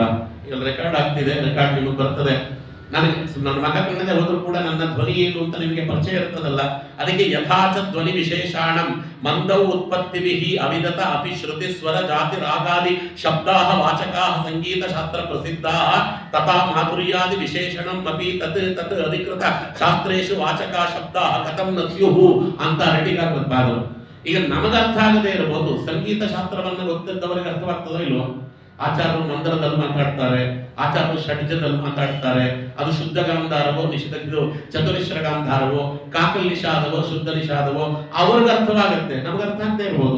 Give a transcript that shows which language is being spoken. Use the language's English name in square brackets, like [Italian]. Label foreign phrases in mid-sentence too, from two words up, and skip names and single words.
[Kannada] ಈಗ ರೆಕಾರ್ಡ್ ಆಗ್ತಿದೆ, ರೆಕಾರ್ಡ್ ನಿಮಗೆ ಬರ್ತದೆ. ನನಗೆ ನನ್ನ ಮಗ ಕಣ್ಣದೆ ಹೋದ್ರು ಕೂಡ ನನ್ನ ಧ್ವನಿ ಏನು ಅಂತ ನಿಮಗೆ ಪರಿಚಯ ಇರ್ತದಲ್ಲ. [Sanskrit] ಅದಕ್ಕೆ ಯಥಾಚ ಧ್ವನಿ ವಿಶೇಷಾಣಂ ಮಂದೌ ಉತ್ಪತ್ತಿವಿಹಿ ಅವಿದತ ಅಪಿ ಶ್ರುತಿ ಸ್ವರ ಜಾತಿ ರಾಗಾದಿ ಶಬ್ದಾಹ ವಾಚಕಾಹ ಸಂಗೀತ ಶಾಸ್ತ್ರ ಪ್ರಸಿದ್ಧಾಹ ತಥಾ ಮಾಧುರ್ಯಾದಿ ವಿಶೇಷಣಂ ಅಪಿ ತತ್ ತತ್ ಅಧಿಕೃತ ಶಾಸ್ತ್ರೇಷು ವಾಚಕಾ ಶಬ್ದಾಹ ಕಥಂ ನ ಸ್ಯುಃ [Kannada] ಅಂತ ರೆಡಿಗಾಗ್ಬಾರದು. ಈಗ ನಮಗೆ ಅರ್ಥ ಆಗದೆ ಇರಬಹುದು, ಸಂಗೀತ ಶಾಸ್ತ್ರವನ್ನು ಗೊತ್ತಿದ್ದವರಿಗೆ ಅರ್ಥವಾಗ್ತದೋ ಇಲ್ವೋ? ಆಚಾರ್ಯರು ಮಂದಿರದಲ್ಲಿ ಮಾತಾಡ್ತಾರೆ, ಆಚಾರ್ಯರು ಷಡ್ಜದಲ್ಲಿ ಮಾತಾಡ್ತಾರೆ. ಅದು ಶುದ್ಧ ಗಾಂಧಾರವೋ ನಿಷಿದ್ಧ ಚತುರೇಶ್ವರ ಗಾಂಧಾರವೋ ಕಾಕಲ್ ನಿಷಾದವೋ ಶುದ್ಧ ನಿಷಾದವೋ ಅವ್ರಿಗೆ ಅರ್ಥವಾಗುತ್ತೆ, ನಮ್ಗೆ ಅರ್ಥ ಆಗದೆ ಇರ್ಬೋದು.